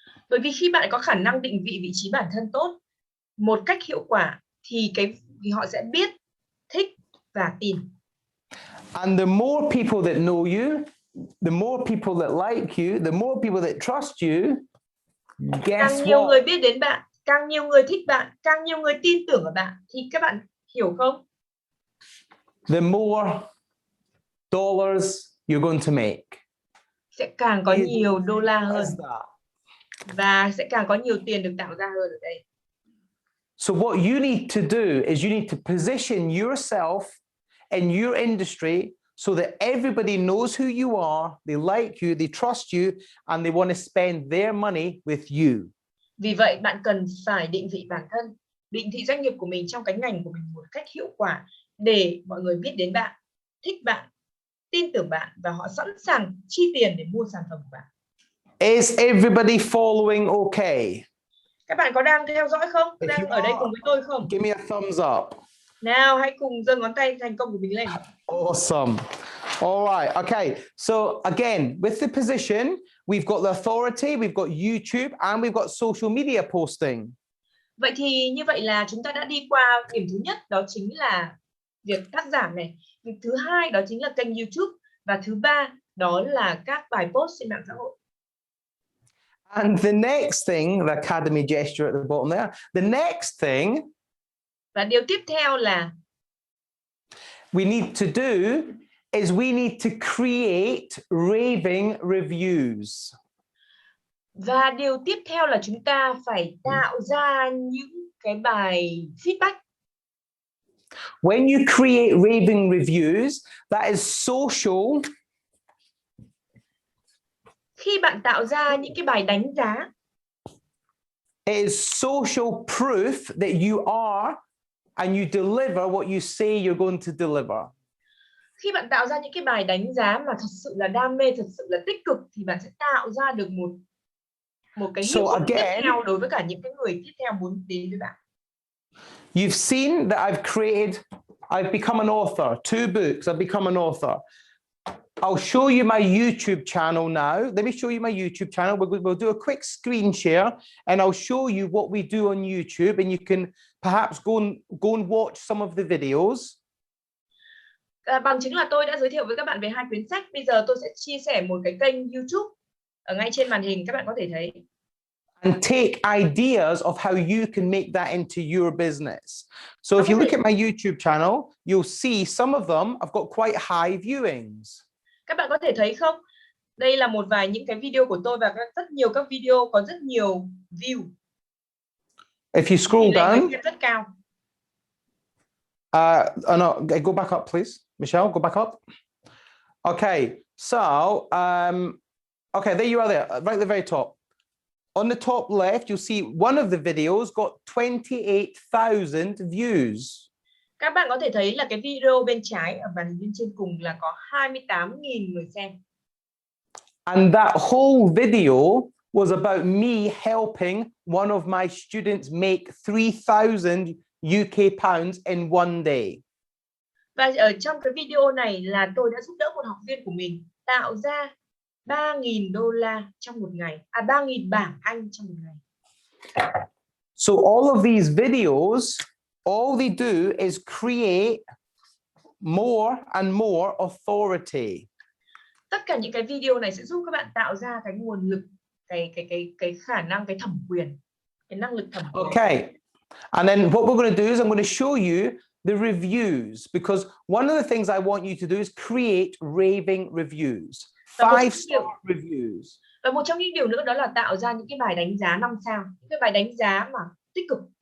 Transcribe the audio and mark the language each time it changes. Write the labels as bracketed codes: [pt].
[vi] Bởi vì khi bạn có khả năng định vị vị trí bản thân tốt một cách hiệu quả thì họ sẽ biết, thích và tin. [en] And the more people that know you, the more people that like you, the more people that trust you, guess [vi] càng nhiều [en] what? [vi] người biết đến bạn, càng nhiều người thích bạn, càng nhiều người tin tưởng ở bạn, thì các bạn hiểu không? [en] The more dollars you're going to make. [vi] Sẽ càng có nhiều đô la hơn, [en] That. [vi] và sẽ càng có nhiều tiền được tạo ra hơn ở đây. [en] So what you need to do is you need to position yourself in your industry so that everybody knows who you are, they like you, they trust you, and they want to spend their money with you. [vi] Vì vậy bạn cần phải định vị bản thân, định thị doanh nghiệp của mình trong cái ngành của mình một cách hiệu quả để mọi người biết đến bạn, thích bạn, tin tưởng bạn, và họ sẵn sàng chi tiền để mua sản phẩm của bạn. [en] Is everybody following okay? [vi] Các bạn có đang theo dõi không? Đang ở đây cùng với tôi không? [en] Give me a thumbs up. [vi] Nào, hãy cùng giơ ngón tay thành công của mình lên. [en] Awesome. All right. Okay. So again, with the position, we've got the authority, we've got YouTube, and we've got social media posting. [vi] Vậy thì như vậy là chúng ta đã đi qua điểm thứ nhất, đó chính là việc cắt giảm này. Việc thứ hai đó chính là kênh YouTube, và thứ ba đó là các bài post trên mạng xã hội. [en] And the next thing, the academy gesture at the bottom there. The next thing, [vi] và điều tiếp theo là [en] we need to do is we need to create raving reviews. [vi] Và điều tiếp theo là chúng ta phải tạo ra những cái bài feedback. [en] When you create raving reviews, that is social. [vi] Khi bạn tạo ra những cái bài đánh giá, [en] it is social proof that you are and you deliver what you say you're going to deliver. [vi] Khi bạn tạo ra những cái bài đánh giá mà thật sự là đam mê, thật sự là tích cực, thì bạn sẽ tạo ra được một cái hiệu ứng tiếp theo đối với cả những cái người tiếp theo muốn đến với bạn. [en] You've seen that I've become an author, 2 books, I've become an author. I'll show you my YouTube channel now. Let me show you my YouTube channel. We'll do a quick screen share and I'll show you what we do on YouTube, and you can perhaps go and watch some of the videos. [vi] Bằng chứng là tôi đã giới thiệu với các bạn về 2 quyển sách. Bây giờ tôi sẽ chia sẻ một cái kênh YouTube ở ngay trên màn hình, các bạn có thể thấy. [en] And take ideas of how you can make that into your business. So if you look at my YouTube channel, you'll see some of them I've got quite high viewings. [vi] Các bạn có thể thấy không? Đây là một vài những cái video của tôi, và rất nhiều các video có rất nhiều view. [en] If you scroll down, [vi] rất cao. [en] No, go back up, please. Michelle, go back up. Okay, so, okay, there you are there, right at the very top. On the top left, you'll see one of the videos got 28,000 views. [vi] Các bạn có thể thấy là cái video bên trái ở màn hình bên trên cùng là có 28.000 người xem. [en] And that whole video was about me helping one of my students make 3,000 UK pounds in one day. [vi] Và ở trong cái video này là tôi đã giúp đỡ một học viên của mình tạo ra 3.000 đô la trong một ngày, 3.000 bảng Anh trong một ngày. [en] So all of these videos, all they do is create more and more authority. [vi] Tất cả những cái video này sẽ giúp các bạn tạo ra cái nguồn lực, cái khả năng, cái thẩm quyền, cái năng lực thẩm quyền. [en] Okay. And then what we're going to do is I'm going to show you the reviews, because one of the things I want you to do is create raving reviews, 5-star reviews. [vi] Và một trong những điều nữa đó là tạo ra những cái bài đánh giá 5 sao, những cái bài đánh giá mà tích cực.